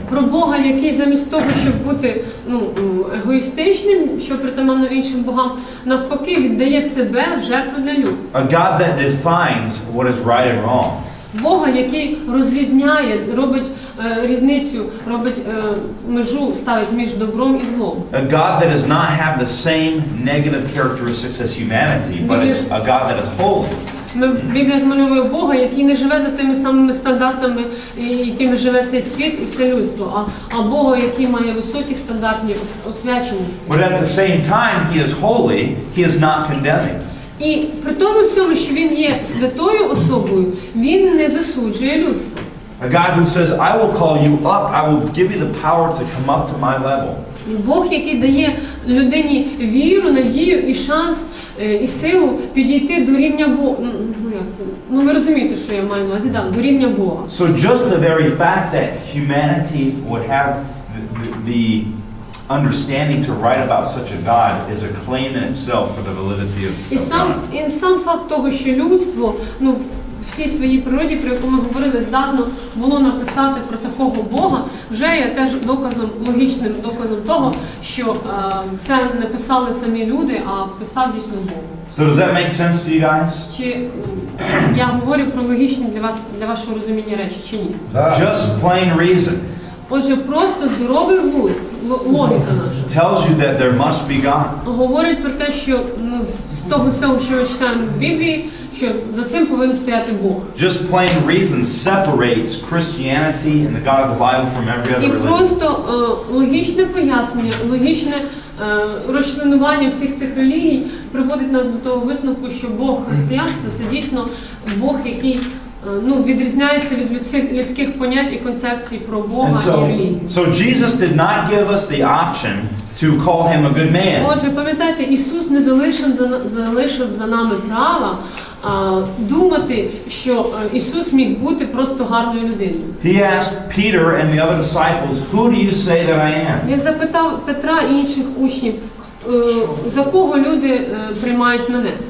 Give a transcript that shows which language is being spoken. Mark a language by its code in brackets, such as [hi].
[uk] Про Бога, який замість того, щоб бути егоїстичним, що притаманно іншим богам, навпаки віддає себе в жертву для людства. [en] A God that defines what is right and wrong. [uk] Бога, який розрізняє, робить різницю, робить межу, ставить між добром і злом. [en] A God that does not have the same negative characteristics as humanity, but is a God that is holy. [uk] Біблія змальовує Бога, який не живе за тими самими стандартами, якими живе цей світ і все людство, а Бога, який має високі стандартні освяченості. [en] But at the same time, he is holy, he is not condemning. [uk] І при тому всьому, що він є святою особою, він не засуджує людство. [en] A God who says, I will call you up, I will give you the power to come up to my level. [uk] Бог, який дає людині віру, надію і шанс, і силу підійти до рівня Бога. Ви розумієте, що я маю на увазі, до рівня Бога. [en] So just the very fact that humanity would have the understanding to write about such a God is a claim in itself for the validity of God. [uk] І сам факт того, що людство, всій своїй природі, про яку ми говорили, здатно було написати про такого Бога, вже є теж логічним доказом того, що це не писали самі люди, а писав дійсно Бог. [en] So does that make sense to you guys? [uk] Чи я говорю про логічні для вашого розуміння речі, чи ні? [en] Just plain reason [uk] Отже, просто здоровий глузд, логіка наша, [en] tells you that there must be God. [uk] говорить про те, що з того всього, що ми читаємо в Біблії, що за цим повинен стояти Бог. [en] Just plain reason separates Christianity and the God of the Bible from every other [uk] І [en] religion. [uk] просто логічне пояснення, логічне розчленування всіх цих релігій приводить до того висновку, що Бог християнства – це дійсно Бог, який відрізняється від людських понять і концепцій про Бога і релігію. [en] So Jesus did not give us the option to call him a good man. [uk] Отже, пам'ятайте, Ісус не залишив за нами права думати, що Ісус міг бути просто гарною людиною. [en] He asked Peter and the other disciples, "Who do you say that I am?" [uk] Він запитав Петра і інших учнів, за кого люди приймають мене.